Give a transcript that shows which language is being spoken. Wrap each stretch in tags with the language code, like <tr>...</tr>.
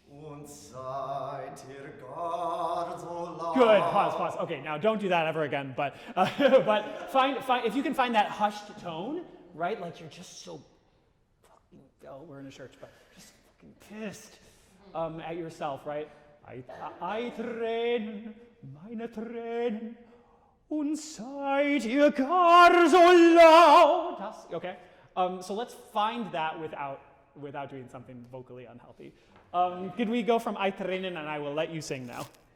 <de>Und seid ihr gar so laut.</de> <en>Good. Pause. Okay, now don't do that ever again. But find if you can find that hushed tone, right? Like you're just so fucking. Oh, we're in a church, but just fucking pissed at yourself, right?</en> <de>I Tränen, meine Tränen, und seid ihr gar so laut.</de> <en>Okay. So let's find that without doing something vocally unhealthy. Could we go from</en> <de>I Tränen,</de> <en>and I will let you sing now.</en>